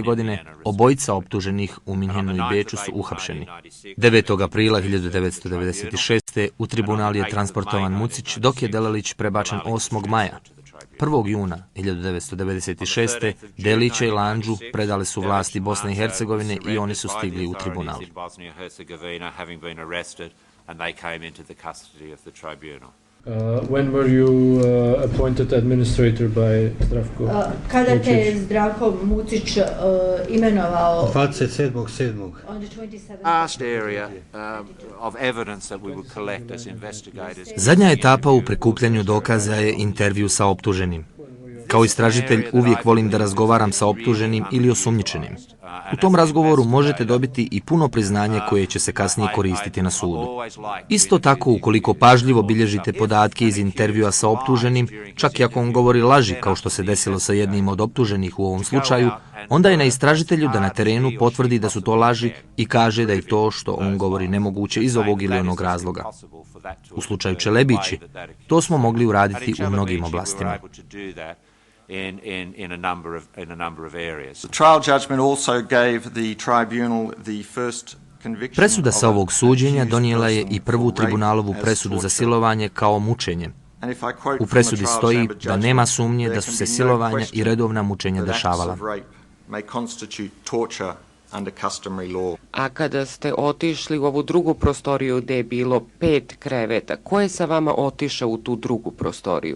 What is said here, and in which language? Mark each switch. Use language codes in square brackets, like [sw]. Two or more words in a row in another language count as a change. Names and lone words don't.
[bs] godine obojica optuženih u Minhenu i Beču su uhapšeni. 9. aprila 1996. u tribunal je transportovan Mucić, dok je Delalić prebačen 8. maja. 1. juna 1996. Delića i Landžu predale su vlasti Bosne i Hercegovine i oni su stigli u tribunal. [en] When were you appointed administrator by Zdravko? [bs] Kada te je Zdravko Mucić imenovao 27.7. [en] Vast area of evidence that we would collect as investigators. [bs] Zadnja etapa u prikupljanju dokaza je intervju sa optuženim. Kao istražitelj uvijek volim da razgovaram sa optuženim ili osumnjičenim. U tom razgovoru možete dobiti i puno priznanje koje će se kasnije koristiti na sudu. Isto tako, ukoliko pažljivo bilježite podatke iz intervjua sa optuženim, čak i ako on govori laži, kao što se desilo sa jednim od optuženih u ovom slučaju, onda je na istražitelju da na terenu potvrdi da su to laži i kaže da je to što on govori nemoguće iz ovog ili onog razloga. U slučaju Čelebići, to smo mogli uraditi u mnogim oblastima. [en] In a number of areas. The trial judgment also gave the tribunal the first conviction. [bs] Presuda sa ovog suđenja donijela je i prvu tribunalovu presudu za silovanje kao mučenje. U presudi stoji da nema sumnje da su se silovanja i redovna mučenja dešavala. A kada ste otišli u ovu drugu prostoriju gdje je bilo 5 kreveta, ko je sa vama otišao u tu drugu prostoriju?